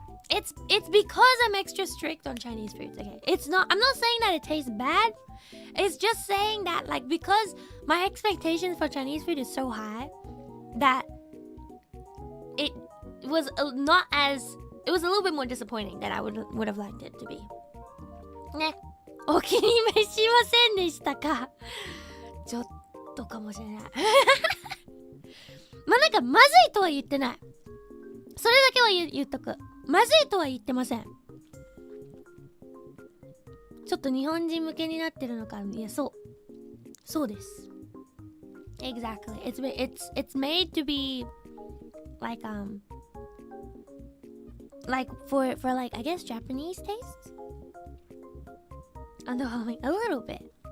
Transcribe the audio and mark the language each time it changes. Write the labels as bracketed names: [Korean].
[English] It's because I'm extra strict on Chinese foods. Okay, it's not. I'm not saying that it tastes bad. It's just saying that, like, because my expectations for Chinese food is so high that it was not as. It was a little bit more disappointing than I would have liked it to be. [Japanese] Ne, お気に召しませんでしたか？ちょっとかもしれない。まあなんかまずいとは言ってない。それだけは言っとく。まずいとは言ってません。ちょっと日本人向けになってるのか。いや、そうです。 [English] Exactly. It's made to be like for like I guess Japanese tastes. Underwhelming a little bit.